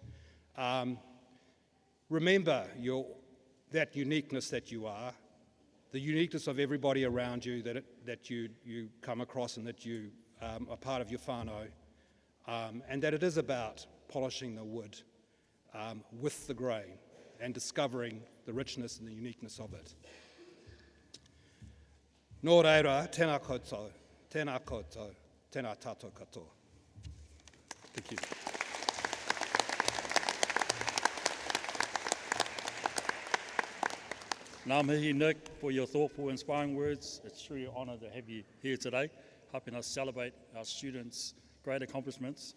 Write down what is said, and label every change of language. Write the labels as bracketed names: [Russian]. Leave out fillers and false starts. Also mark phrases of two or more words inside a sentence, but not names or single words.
[English] remember that uniqueness that you are, the uniqueness of everybody around you that you come across and that you are part of your whānau. And that it is about polishing the wood with the grain and discovering the richness and the uniqueness of it. [Māori] Nō reira, tēnā koutou, tēnā tātou katoa. [English] Thank you. [Māori] Ngā mihi, [English] Nick, for your thoughtful, inspiring words. It's truly an honour to have you here today, helping us celebrate our students' great accomplishments.